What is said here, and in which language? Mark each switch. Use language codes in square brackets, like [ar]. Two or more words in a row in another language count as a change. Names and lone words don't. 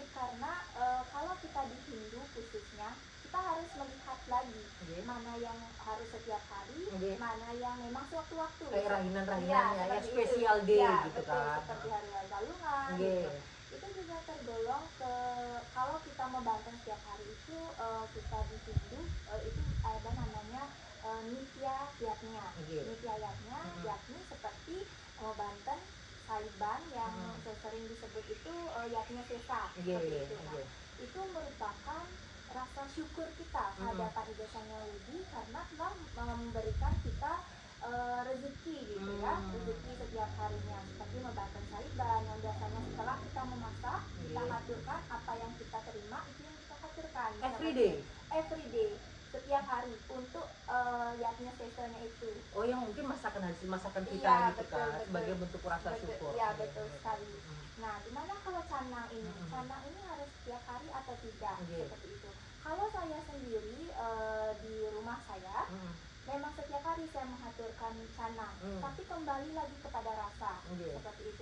[id] Karena kalau kita di Hindu khususnya kita harus melihat lagi mana yang harus setiap hari, mana yang memang sewaktu-waktu. Kayak rahinan-rahinan Ya, ya, yang seperti spesial itu. day Ya, gitu betul, kan. seperti hari raya Galungan Iya. gitu. Itu juga tergolong ke kalau kita membanten setiap hari itu kita di Hindu itu ada namanya nitya yatnya. Nitya yatnya yakni seperti membanten saiban yang sering disebut itu yatnya sesa seperti itu. Nah, itu merupakan rasa syukur kita kehadapan Ida Sang Yang Widi karena telah memberikan kita rezeki gitu ya, rezeki setiap harinya seperti membanten saiban yang biasanya setelah kita memasak kita haturkan apa yang kita terima itu yang kita haturkan [en] every day [id] setiap hari untuk yatnya sesanya itu. Oh, yang mungkin masakan hasil masakan kita Iya, gitu betul, kan, betul. sebagai bentuk rasa syukur. Iya, betul sekali. Nah, gimana kalau canang ini? Canang ini harus setiap hari atau tidak? Seperti itu. Kalau saya sendiri di rumah saya, memang setiap hari saya mengaturkan canang, tapi kembali lagi kepada rasa, seperti itu.